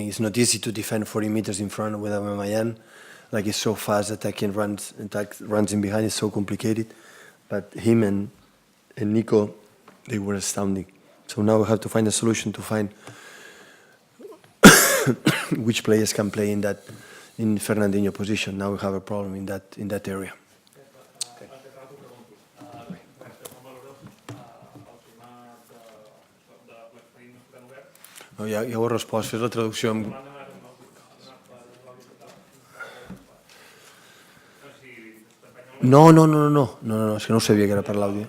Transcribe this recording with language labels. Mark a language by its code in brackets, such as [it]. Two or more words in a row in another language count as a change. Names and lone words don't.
[en] It's not easy to defend 40 meters in front with Aubameyang. Like, he's so fast, attacking runs in behind. It's so complicated. But him and Nico, they were astounding. So now we have to find a solution to find which players can play in Fernandinho position. Now we have a problem in that area. [ca] Ja ho he respost, fes la traducció amb... No, és que no ho sabia que era per l'àudio.